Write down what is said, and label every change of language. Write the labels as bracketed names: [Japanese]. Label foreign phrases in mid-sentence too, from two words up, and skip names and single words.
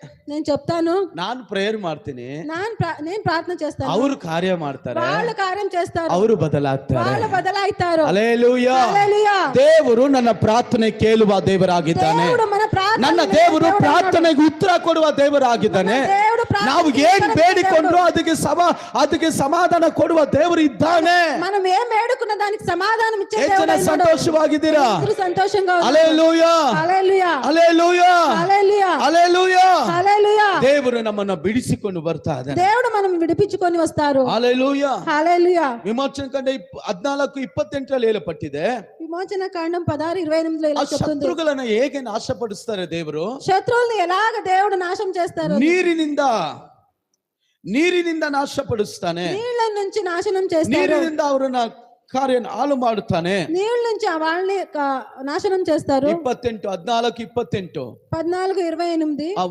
[Telugu] నేను చెప్తాను, [Kannada] ನಾನು ಪ್ರೇಯರ್ ಮಾಡ್ತೀನಿ, [Telugu] నేను ప్రార్థన చేస్తాను, [Kannada] ಅವರು ಕಾರ್ಯ ಮಾಡ್ತಾರೆ, [Telugu] వాళ్ళు కార్యం చేస్తారు, [Kannada] ಅವರು ಬದಲಾಗ್ತಾರೆ. [Telugu] వాళ్ళు బదలాయితారు. [Kannada] ಹಲ್ಲೆಲೂಯಾ. [Telugu] హల్లెలూయా. [Kannada] ದೇವರು ನನ್ನ ಪ್ರಾರ್ಥನೆ ಕೇಳುವ ದೇವರಾಗಿದ್ದಾನೆ. [Telugu] దేవుడు మన ప్రార్థన, [Kannada] ನನ್ನ ದೇವರು ಪ್ರಾರ್ಥನೆಗೆ ಉತ್ತರ ಕೊಡುವ ದೇವರಾಗಿದ್ದಾನೆ. [Telugu] దేవుడు [Kannada] ನಾವು ಏನ್ ಬೇಡಿಕೊಂಡ್ರು ಅದಕ್ಕೆ ಸಮಾಧಾನ ಕೊಡುವ ದೇವರು ಇದ್ದಾನೆ. [Telugu] మనం ఏం వేడుకున్న దానికి సమాధానం ఇచ్చే [Kannada] ಎಷ್ಟು [Telugu] దేవుడు [Kannada] ಜನ [Telugu] ఉన్నాడు. [Kannada] ಸಂತೋಷವಾಗಿದ್ದೀರಾ? [Telugu] అందరూ సంతోషంగా ఉన్నారు. [Kannada] ಹಲ್ಲೆಲೂಯಾ, [Telugu] హల్లెలూయా, [Kannada] ಹಲ್ಲೆಲೂಯಾ, [Telugu] హల్లెలూయా, [Kannada] ಹಲ್ಲೆಲೂಯಾ. [Telugu] హల్లెలూయా. [Kannada] ದೇವರು ನಮ್ಮನ್ನ ಬಿಡಿಸಿಕೊಂಡು ಬರ್ತಾ ಇದ್ದಾನೆ. [Telugu] దేవుడు మనం విడిపించుకొని వస్తారు. [Kannada] ಹಲ್ಲೆಲೂಯಾ. [Telugu] హల్లెలూయా. [Kannada] ವಿಮೋಚನ ಕಾಂಡ 14:28 ಹೇಳಲ್ಪಟ್ಟಿದೆ. [Telugu] విమోచన కాండం 16:28 ఇలా చెప్తుంది. [Kannada] ಶತ್ರುಗಳನ್ನು ಹೇಗೆ ನಾಶಪಡಿಸ್ತಾರೆ ದೇವರು? [Telugu] శత్రువుల్ని ఎలాగ దేవుడు నాశనం చేస్తారు? [Kannada] ನೀರಿನಿಂದ ನಾಶಪಡಿಸ್ತಾನೆ. [Telugu] నీళ్ళ నుంచి నాశనం చేస్తారు. [Kannada] ನೀರಿನಿಂದ ಅವರನ್ನ ಕಾರ್ಯ ಹಾಳು ಮಾಡುತ್ತಾನೆ. [Telugu] నీళ్ళ నుంచి వాళ్ళని నాశనం చేస్తారు. 14:28 14:28